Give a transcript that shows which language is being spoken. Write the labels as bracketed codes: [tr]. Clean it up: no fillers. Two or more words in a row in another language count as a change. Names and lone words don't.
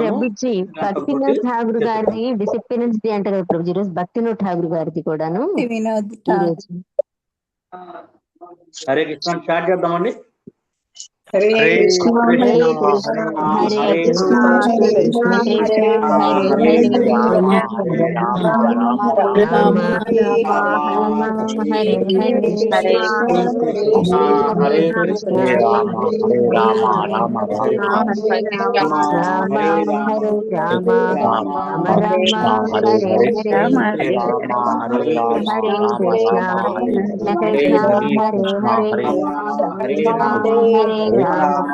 [te] ప్రభుజీ భక్తినాథ్ ఠాగూర్ గారిది [en] disappearance day [te] అంట కదా ప్రభుజీ, ఈరోజు భక్తినాథ్ ఠాగూర్ గారిది కూడాను వినోద్ ఈరోజు. హరే కృష్ణ స్టార్ట్ చేద్దామండి. [sa] హరే కృష్ణ హరే కృష్ణ హరే కృష్ణ కృష్ణ కృష్ణ హరే హరే రామ రామ హరే హరే హరే కృష్ణ కృష్ణ రామ హరే రామ రామ రామ హరే రామ రామ రామ హరే హరే హరే కృష్ణ కృష్ణ కృష్ణ హరే హరే హరే రామ హరే రామ